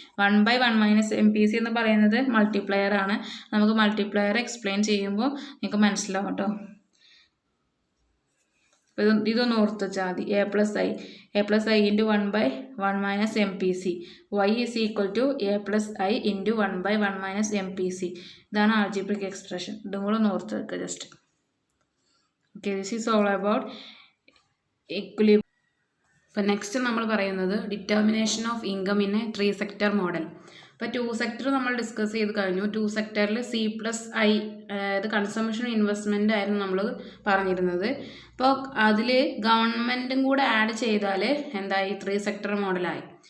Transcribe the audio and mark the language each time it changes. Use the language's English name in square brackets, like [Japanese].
[Malayalam] 1/1 - MPC എന്ന് പറയുന്നത് multiplier ആണ്. നമുക്ക് മൾട്ടിപ്ലയർ എക്സ്പ്ലെയിൻ ചെയ്യുമ്പോൾ നിങ്ങൾക്ക് മനസ്സിലാവും കേട്ടോ. ഇതൊന്ന് ഓർത്ത് വെച്ചാൽ മതി. a+i into 1/1 - MPC. [English] y is equal to a+i into 1/1 - MPC. [Malayalam] ഇതാണ് ആൾജിബ്രിക് എക്സ്പ്രഷൻ. ഇതും കൂടെ ഒന്ന് ഓർത്ത് വെക്കുക just. [English] Okay, this is all about equilibrium. അപ്പോൾ next [Malayalam] നമ്മൾ പറയുന്നത് [English] Determination of income in a 3 sector model. [Malayalam] അപ്പോൾ 2 സെക്ടർ നമ്മൾ ഡിസ്കസ് ചെയ്ത് കഴിഞ്ഞു. 2 സെക്ടറിൽ C+I അതായത് കൺസംഷൻ ഇൻവെസ്റ്റ്മെൻ്റ് ആയിരുന്നു നമ്മൾ പറഞ്ഞിരുന്നത്. അപ്പോൾ അതിൽ ഗവൺമെൻറ്റും കൂടെ ആഡ് ചെയ്താൽ എന്തായി 3 സെക്ടർ മോഡലായി.